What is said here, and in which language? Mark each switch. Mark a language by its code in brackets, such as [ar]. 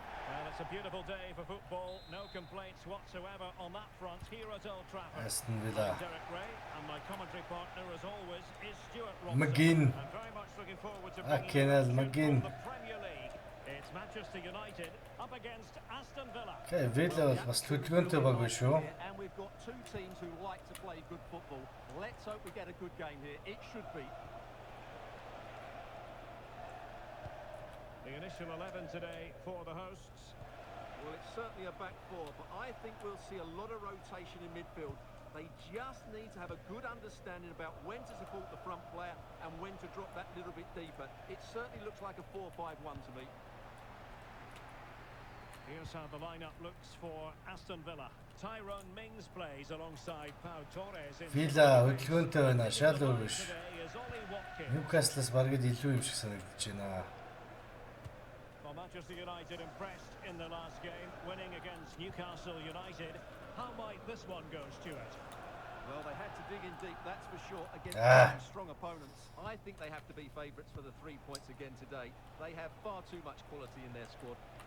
[en] Well, it's a beautiful day for football. No complaints whatsoever on that front here at Old Trafford. Aston Villa. I'm Derek Ray, and my commentary partner, as always, is Stuart Robson. McGinn. I'm very much looking forward to Kenneth McGinn. the Premier League. It's Manchester United up against Aston Villa. [mn] Okay, Villa бол бас төлөвлөгөөнтэй баг биш үү? [en] And we've got two teams who like to play good football. Let's hope we get a good game here. It should be. The initial 11 today for the hosts. Well, it's certainly a back four, but I think we'll see a lot of rotation in midfield. They just need to have a good understanding about when to support the front player and when to drop that little bit deeper. It certainly looks like a 4-5-1 to me. Here's how the lineup looks for Aston Villa. Tyrone Mings plays alongside Pau Torres. [mn] Villa хөдөлгөөнтэй байна. Шал өөр биш. [en] Today is Ollie Watkins. [mn] Newcastle-аас бараг илүү юм шиг санагдаж байна. [en] Well, Manchester United impressed in the last game, winning against Newcastle United. How might this one go, Stuart? Well, they had to dig in deep, that's for sure, against strong opponents. I think they have to be favourites for the 3 points again today. They have far too much quality in their squad.